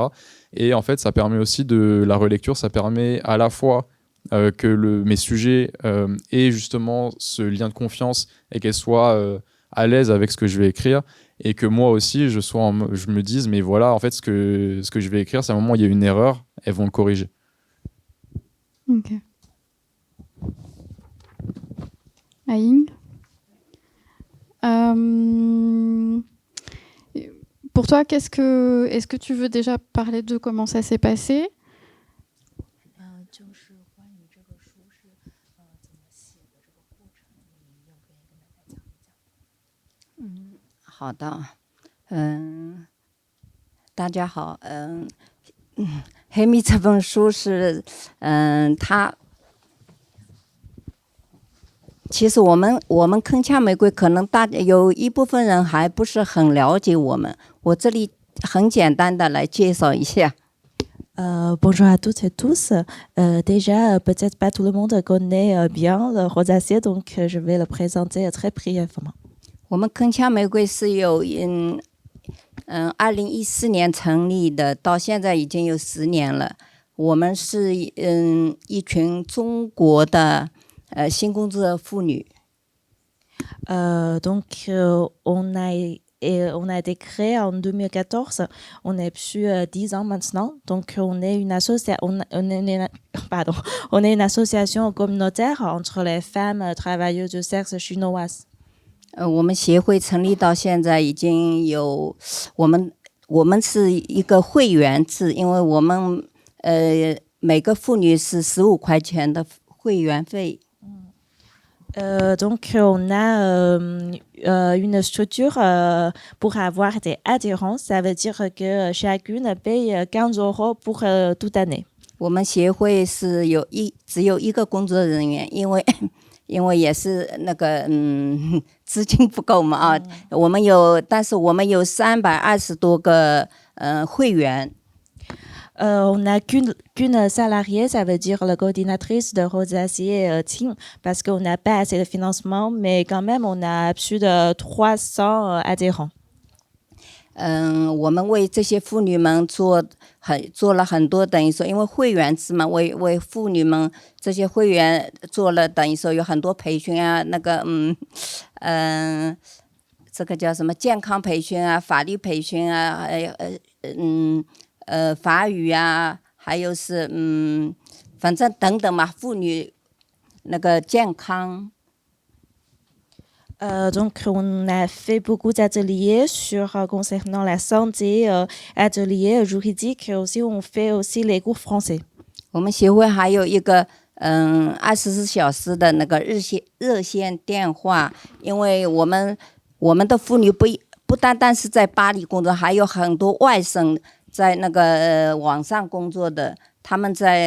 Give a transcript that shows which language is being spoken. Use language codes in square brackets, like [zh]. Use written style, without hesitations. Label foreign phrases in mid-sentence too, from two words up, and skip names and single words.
[fr] Et en fait, ça permet aussi la relecture, ça permet à la fois que mes sujets aient justement ce lien de confiance et qu'elles soient à l'aise avec ce que je vais écrire, et que moi aussi je me dise mais voilà, en fait ce que je vais écrire, c'est à un moment où il y a une erreur, elles vont le corriger. Ok. Aïng, pour toi, est-ce que tu veux déjà parler de comment ça s'est passé? [zh] 好的，大家好，黑米这本书是，其实我们铿锵玫瑰可能有一部分人还不是很了解我们，我这里很简单的来介绍一下。 [fr] Bonjour à toutes et tous. Déjà, peut-être pas tout le monde connaît bien le rosacier, donc je vais le présenter très brièvement. [zh] 我们铿锵玫瑰是有2014年成立的，到现在已经有10年了。我们是一群中国的性工作妇女。 [fr] Donc on a été créé en 2014, on est plus 10 ans maintenant, donc on est une association communautaire entre les femmes travailleuses du sexe chinoises. [zh] 我们协会成立到现在已经有，我们是一个会员制，因为我们每个妇女是15块钱的会员费。 [fr] Donc on a une structure pour avoir des adhérents, ça veut dire que chacune paye 15 € pour toute année. [zh] 我们协会是只有一个工作人员，因为也是那个资金不够嘛啊，但是我们有320多个会员。 [fr] On n'a qu'une salariée, ça veut dire la coordinatrice de Rosacier Team, parce qu'on n'a pas assez de financement, mais quand même, on a plus de 300 adhérents. [zh] 我们为这些妇女们做了很多，等于说，因为会员制嘛，为妇女们这些会员做了，等于说有很多培训啊，那个这个叫什么健康培训啊、法律培训啊，法语啊，还有是反正等等嘛，妇女那个健康。 [fr] Donc, on a fait beaucoup d'ateliers concernant la santé, ateliers juridiques, et aussi on fait aussi les cours français. [zh] 我们协会还有一个24小时的那个热线电话，因为我们的妇女不单单是在巴黎工作，还有很多外省在那个网上工作的，他们在。